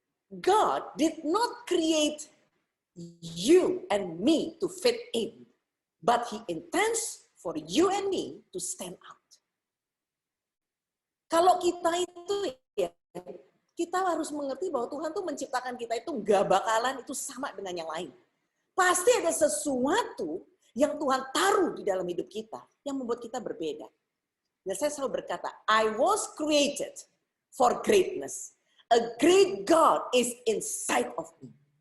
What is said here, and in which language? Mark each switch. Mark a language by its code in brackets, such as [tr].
[en] God did not create you and me to fit in, but He intends for you and me to stand out. [id] Kalau kita itu ya, kita harus mengerti bahwa Tuhan tuh menciptakan kita itu nggak bakalan itu sama dengan yang lain. Pasti ada sesuatu yang Tuhan taruh di dalam hidup kita yang membuat kita berbeda. Dan saya selalu berkata, [en] I was created for greatness. A great God is inside of me.